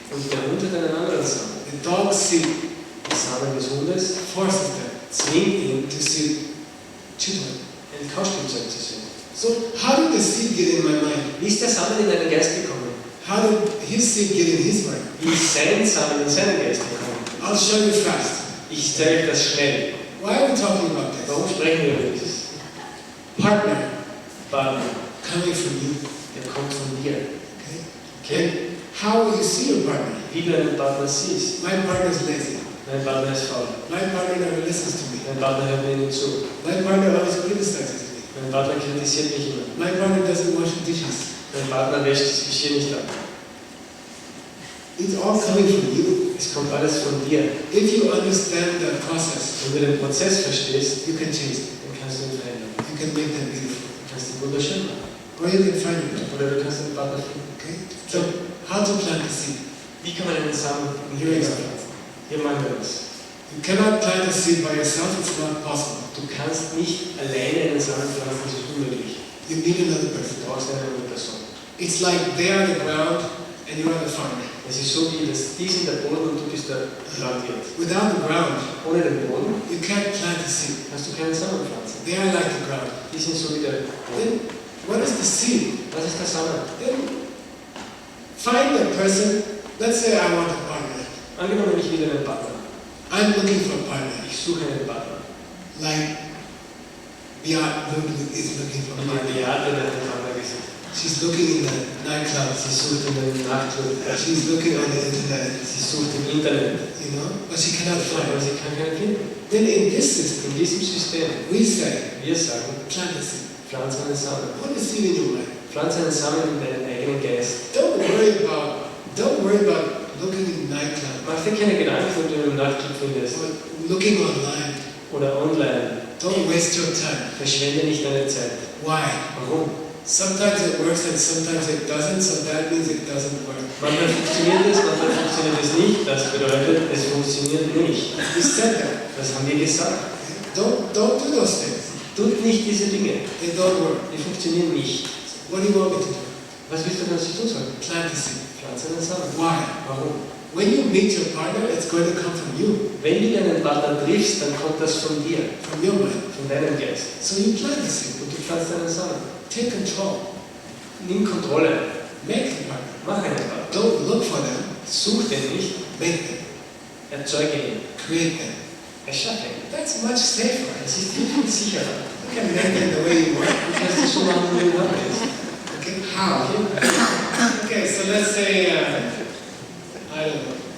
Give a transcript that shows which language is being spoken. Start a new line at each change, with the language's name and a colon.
German: Und der Hund hat einen anderen Samen.
English: The dog's seed
German: Der Samen des Hundes
English: forces them
German: zwingt ihn,
English: to see children.
German: ein Kauspielzeug zu sehen.
English: So how did the seed get in my mind?
German: Wie ist der Samen in deinen Geist gekommen?
English: How did his seed get in his mind?
German: Wie ist sein Samen in seinen Geist gekommen?
English: I'll show you fast.
German: Ich zeige euch das schnell.
English: Why are we talking about this?
German: Warum sprechen wir über dieses?
English: Partner
German: Partner,
English: coming from you.
German: der kommt von dir.
English: Okay?
German: Okay?
English: And how will you see your partner?
German: Wie du einen Partner siehst.
English: My partner's lazy.
German: Mein Partner ist faul.
English: My partner never listens to me.
German: Mein Partner hört mir nicht zu.
English: My partner always criticizes me.
German: Mein Partner kritisiert mich immer.
English: My partner doesn't wash the dishes.
German: Mein Partner wäscht das Geschirr nicht ab.
English: It's all coming from you.
German: Es kommt alles von dir.
English: If you understand the process,
German: Wenn du den Prozess verstehst,
English: you can change it.
German: dann kannst du ihn verändern.
English: You can make them beautiful.
German: Du kannst ihn wunderschön machen.
English: Or you can find it.
German: Oder du kannst einen Partner finden.
English: Okay? So, how to plant a seed?
German: Wie kann man einen Samen in
English: Here we
German: die
English: go.
German: pflanzen? Hier machen wir das.
English: You cannot plant a seed by yourself, it's not possible.
German: Du kannst nicht alleine einen Samen pflanzen, das ist unmöglich.
English: You need another
German: Du
English: person.
German: brauchst eine andere Person.
English: It's like they are the ground and you are the farmer.
German: Es ist so wie das, die sind der Boden und du bist der Landwirt.
English: Without the ground,
German: Ohne den Boden
English: you can't plant a seed.
German: kannst du keinen Samen pflanzen.
English: They are like the ground.
German: Die sind so wie der Boden.
English: Then, what is the seed?
German: Was ist der Samen?
English: Then, find a person. Let's say I want a partner.
German: Angenommen, ich will einen Partner.
English: I'm looking for a partner.
German: Ich suche einen Partner.
English: Like Beate is looking for a
German: Und
English: partner.
German: die Beate, der hat einen Partner gesucht.
English: She's looking in the nightclub.
German: Sie sucht in der Nachtclub.
English: She's looking on the internet.
German: Sie sucht im Internet.
English: You know, but she cannot
German: Aber
English: find.
German: sie kann keinen finden.
English: Then in this system,
German: In diesem System,
English: we say,
German: wir sagen,
English: plant a seed.
German: pflanze einen Samen.
English: Put a seed in your mind.
German: Pflanze einen Samen in deinen eigenen Geist.
English: Don't worry about looking in the nightclub
German: Mach dir keine Gedanken, wenn du im Nachtclub findest.
English: or looking online.
German: Oder online.
English: Don't waste your time.
German: Verschwende nicht deine Zeit.
English: Why?
German: Warum?
English: Sometimes it works and sometimes it doesn't, so that means it doesn't work.
German: Manchmal funktioniert es, manchmal funktioniert es nicht. Das bedeutet, es funktioniert nicht.
English: We said that.
German: Das haben wir gesagt.
English: Don't do those things.
German: Tut nicht diese Dinge.
English: They don't work.
German: Die funktionieren nicht.
English: What do you want me to do?
German: Was willst du, dass ich tun soll?
English: Plant a seed.
German: Pflanze einen Samen.
English: Why?
German: Warum?
English: When you meet your partner, it's going to come from you,
German: Wenn du einen Partner triffst, dann kommt das von dir,
English: from your mind.
German: von deinem Geist.
English: So you plant a seed.
German: Und du pflanzt einen Samen.
English: Take control.
German: Nimm Kontrolle.
English: Make a partner.
German: Mach einen Partner.
English: Don't look for them.
German: Such den nicht.
English: Make them.
German: Erzeuge ihn.
English: Create them.
German: Erschaffe ihn.
English: That's much safer.
German: Das ist viel, viel sicherer.
English: You can make them the way you want.
German: Du kannst es so machen, wie du haben willst.
English: Okay, how? Okay, so let's say, I don't know,